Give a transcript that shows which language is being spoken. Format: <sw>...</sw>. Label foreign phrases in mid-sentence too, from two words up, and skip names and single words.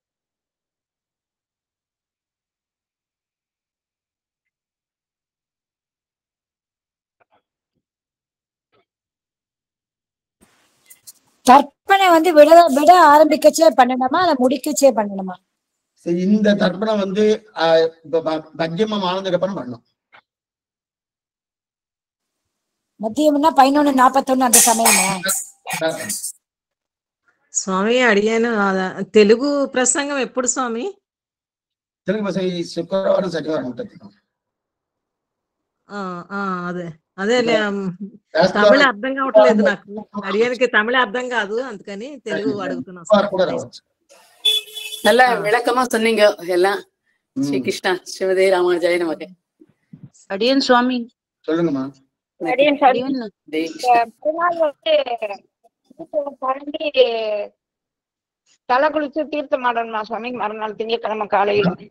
<ta>தர்ப்பணை வந்து விட ஆரம்பிக்கச்சே பண்ணணுமா இல்ல முடிக்கச்சே பண்ணணுமா? இந்த தர்ப்பணம் வந்து மத்தியமம் ஆனதுக்கு அப்புறம் பண்ணணும். மத்தியம்னா 11:41 அந்த சமயமா?</ta> <te>స్వామి అడిగాను. తెలుగు ప్రసంగం ఎప్పుడు స్వామి? తెలుగు ప్రసంగం శుక్రవారం శనివారం ఉంటుంది. అదే అదే తమిళ అర్థం కావట్లేదు నాకు. అడిగానికి తమిళ అర్థం కాదు, అందుకని తెలుగు అడుగుతున్నా.</te> <ta>நல்லா விளக்கமா சொன்னீங்க எல்லாம்.</ta> <sa>ஸ்ரீ கிருஷ்ணா ஸ்ரீமதே ராமானுஜாய நமக.</sa> <ta>அடியன் சுவாமி. சொல்லுங்கம்மா. அடியன் சாமி. தலை குளிச்சு தீர்த்தம் ஆடணுமா சுவாமி மறுநாள் திங்கட்கிழமை காலையில?</ta>